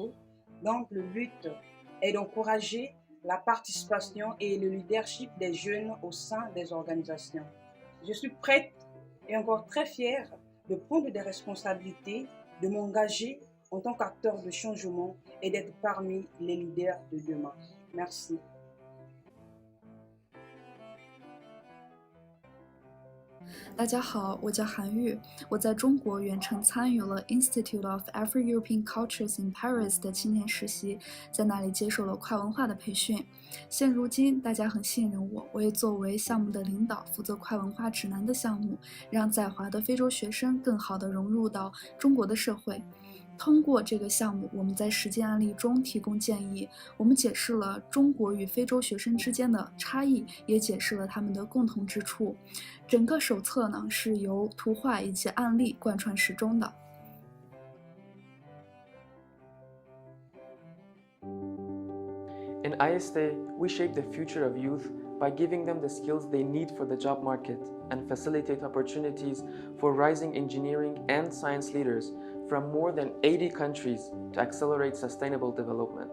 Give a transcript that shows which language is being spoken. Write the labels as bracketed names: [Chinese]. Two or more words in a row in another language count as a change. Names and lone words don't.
[French] Donc le but est d'encourager la participation et le leadership des jeunes au sein des organisations. Je suis prête et encore très fière de prendre des responsabilités, de m'engager en tant qu'acteur de changement et d'être parmi les leaders de demain. Merci. [Chinese] 大家好，我叫韩玉，我在中国远程参与了 Institute of Afro-European Cultures in Paris 的青年实习，在那里接受了跨文化的培训。现如今，大家很信任我，我也作为项目的领导，负责跨文化指南的项目，让在华的非洲学生更好地融入到中国的社会。通过这个项目，我们在实践案例中提供建议，我们解释了中国与非洲学生之间的差异，也解释了他们的共同之处。整个手册呢是由图画以及案例贯穿始终的。 [English] In ISTA, we shape the future of youth by giving them the skills they need for the job market and facilitate opportunities for rising engineering and science leaders from more than 80 countries to accelerate sustainable development.